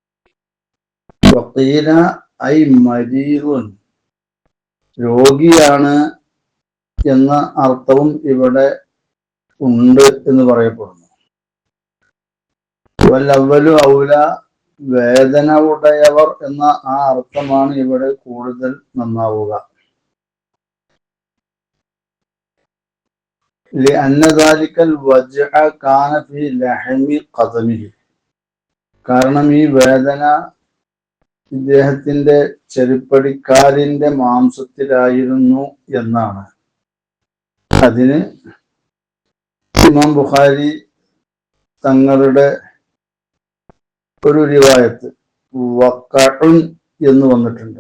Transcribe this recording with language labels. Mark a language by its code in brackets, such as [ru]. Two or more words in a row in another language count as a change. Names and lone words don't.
[ar] وقيل أي مريض, [ml] രോഗിയാണ് എന്ന അർത്ഥവും ഇവിടെ ഉണ്ട് എന്ന് പറയപ്പെടുന്നു. [ar] والأول أولى, [ml] വേദന ഉടയവർ എന്ന ആ അർത്ഥമാണ് ഇവിടെ കൂടുതൽ നന്നാവുക. [ar] لأن ذلك الوجع كان في لحم قدمه. [ml] കാരണം ഈ വേദന ഇദ്ദേഹത്തിന്റെ ചെരുപ്പടിക്കാലിന്റെ മാംസത്തിലായിരുന്നു എന്നാണ്. അതിന് ഇമാം ബുഖാരി തങ്ങളുടെ ഒരു റിവായത്ത് വഖഉൻ എന്ന് വന്നിട്ടുണ്ട്.